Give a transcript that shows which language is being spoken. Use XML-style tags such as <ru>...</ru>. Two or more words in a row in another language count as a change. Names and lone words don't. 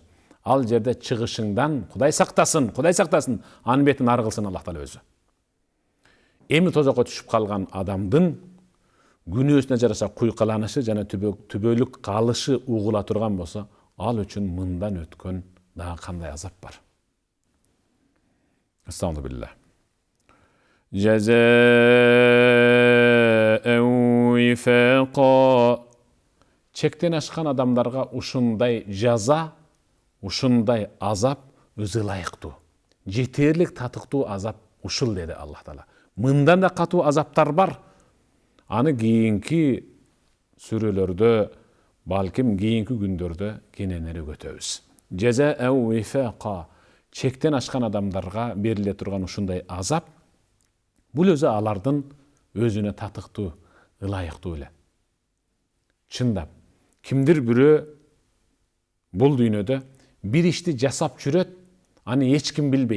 <ky>Ал жерде чыгышыңдан Кудай сактасын, анын бетин ары кылсын Аллах Таала өзү. Эми тозокко түшүп калган адамдын күнөөсүнө жараша куйкаланышы жана түбөлүк калышы угула турган болсо, ал үчүн мындан өткөн дагы кандай азап бар.</ky> <ar>أستغفر الله. جزاء وفاقا.</ar> <ky>Чектен ашкан адамдарга ушундай жаза, ушундай азап өзү ылайыктуу. Жетерлик татыктуу азап ушул деди Аллах Таала. Мындан да катуу азаптар бар. Аны кийинки сүрөлөрдө, балким кийинки күндөрдө кененери көтөбүз.</ky> <ar>جزاء وفاقا.</ar> <ky>Чектен ашкан адамдарга бериле турган ушундай азап, бул өзү алардын өзүнө татыктуу, ылайыктуу эле. Чындап, кимдир бирөө бул дүйнөдө бир ишти жасап жүрөт, аны эч ким билбейт.</ky>